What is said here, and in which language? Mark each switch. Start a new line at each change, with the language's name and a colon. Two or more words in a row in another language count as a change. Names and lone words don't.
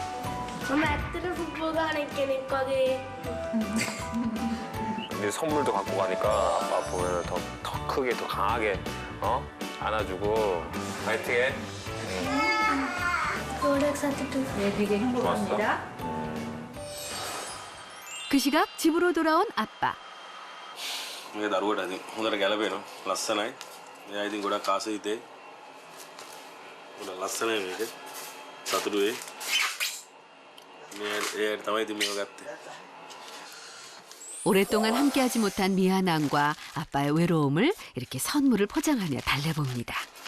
Korean: 근데 선물도 갖고 가니까 아빠 보면 더 크게 더 강하게 안아주고 파이팅해. 네, 되게 행복합니다. 그 시각 집으로 돌아온 아빠.
Sinhala: මේ දරුවට ඉතින් හොඳට ගැලපෙනවා. ලස්සනයි. මෙයා ඉතින් ගොඩක් ආසයි හිතේ. ගොඩක් ලස්සනයි මේක. සතුටු වෙයි. ඒ තමයි ඉතින් මේව ගත්තේ.
Korean: 오랫동안 함께하지 못한 미안함과 아빠의 외로움을 이렇게 선물을 포장하며 달래봅니다.